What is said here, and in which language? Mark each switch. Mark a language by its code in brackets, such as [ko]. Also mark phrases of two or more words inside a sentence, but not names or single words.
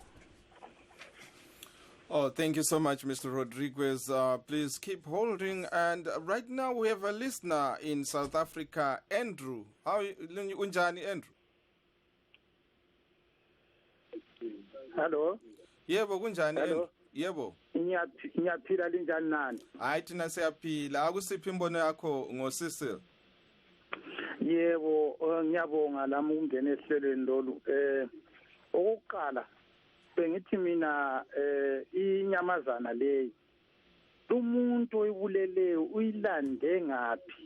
[en] Oh, thank you so much, Mr. Rodriguez. Please keep holding. And right now we have a listener in South Africa, Andrew. How are you, Unjani, Andrew? Hello. [nd] Yebo, kunjani? [en] Hello. [nd] Yebo. Ngiyaphila linjani nani? Hayi thina siyaphila. Akusiphi imbono yakho ngoCecil? Yebo, ngiyabonga lami ukungena ehlelweni lolu. Okokuqala bengithi mina inyamazana leyi umuntu oyibuleleyo uyilande ngaphi?